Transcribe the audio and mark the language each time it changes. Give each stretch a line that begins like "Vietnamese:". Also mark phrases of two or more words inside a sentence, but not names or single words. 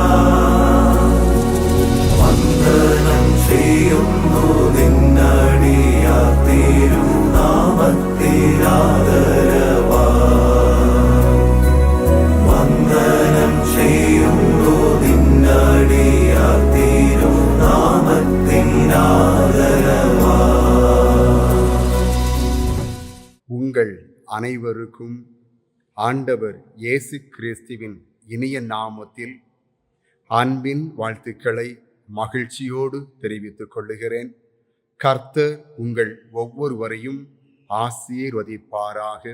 Malayalam: വന്ദനം ചെയ്യുന്നു നിന്നടിയാർ തിരുനാമത്തിനാദരവാ. വന്ദനം ചെയ്യുന്നു നിന്നടിയാർ തിരുനാമത്തിനാദരവാ.
Tamil: உங்கள் அனைவருக்கும் ஆண்டவர் இயேசு கிறிஸ்துவின் இனிய நாமத்தில் அன்பின் வாழ்த்துக்களை மகிழ்ச்சியோடு தெரிவித்துக் கொள்ளுகிறேன். கர்த்தர் உங்கள் ஒவ்வொருவரையும் ஆசீர்வதிப்பாராக.